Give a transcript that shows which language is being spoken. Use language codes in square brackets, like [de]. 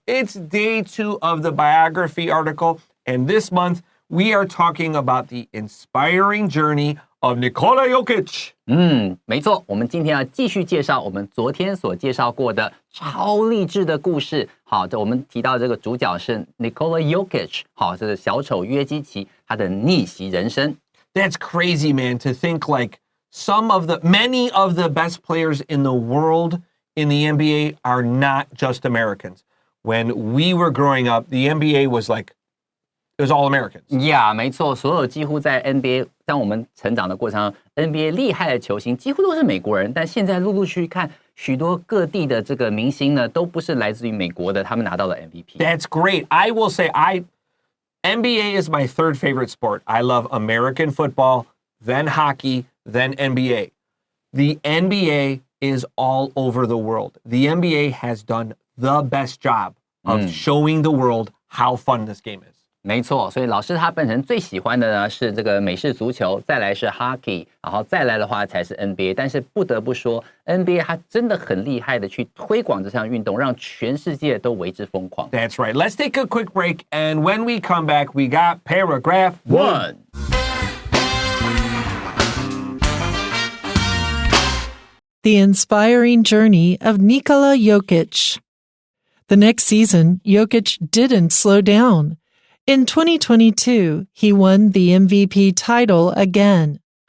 [en] It's day 2 of the biography article, and this month we are talking about the inspiring journey of Nikola Jokić. [zh] 没错，我们今天要继续介绍我们昨天所介绍过的超励志的故事。好，我们提到这个主角是 Nikola Jokić， 好，这是小丑约基奇他的逆袭人生。 [en] That's crazy, man, to think like many of the best players in the world in the NBA are not just Americans. When we were growing up, the NBA was like, it was all Americans. [zh] Yeah, 没错，所有几乎在 NBA 当我们成长的过程中 NBA 厉害的球星几乎都是美国人，但现在陆陆续续看许多各地的这个明星呢，都不是来自于美国的，他们拿到了 MVP. [en] That's great. I will say NBA is my third favorite sport. I love American football, then hockey, then NBA. The NBA is all over the world. The NBA has done the best job of showing the world how fun this game is. [zh] 没错，所以老师他本人最喜欢的呢是这个美式足球，再来是 hockey， 然后再来的话才是 NBA。但是不得不说 ，NBA 它真的很厉害的去推广这项运动，让全世界都为之疯狂。 [en] That's right. Let's take a quick break, and when we come back, we got paragraph 1. The inspiring journey of Nikola Jokić. The next season, Jokić didn't slow down. In 2022, he won the MVP title again.